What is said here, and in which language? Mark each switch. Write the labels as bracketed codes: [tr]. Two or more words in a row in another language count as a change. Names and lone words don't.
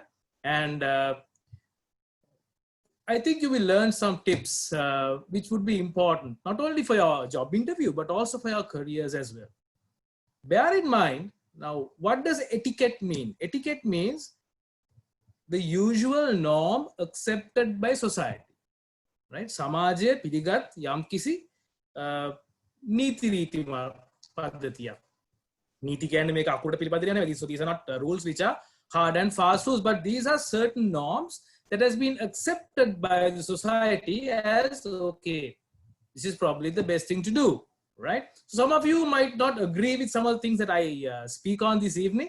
[en] And I think you will learn some tips which would be important, not only for your job interview, but also for your careers as well. Bear in mind, now, what does etiquette mean? Etiquette means the usual norm accepted by society, right? [si] සමාජයේ පිළිගත් යම් කිසි නීති රීති පද්ධතිය. Niti කියන්නේ මේක අකුරට පිළිපදින නෙවෙයි. [en] So these are not rules which are hard and fast rules, but these are certain norms that has been accepted by the society as, okay, this is probably the best thing to do, right? So some of you might not agree with some of the things that I speak on this evening.